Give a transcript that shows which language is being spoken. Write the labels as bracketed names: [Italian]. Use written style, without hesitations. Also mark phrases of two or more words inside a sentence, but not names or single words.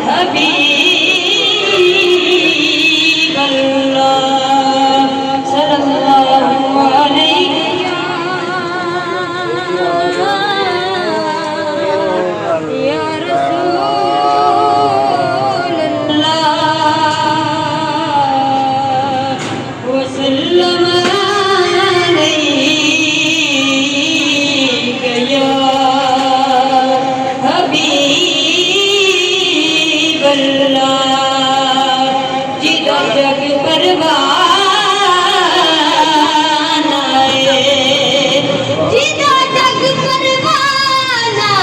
[Arabic] حبيب الله صلى الله عليه يا رسول الله وسلم عليك يا حبيب الله [Punjabi] جیدا جگ پروان آئے جیدا جگ پروان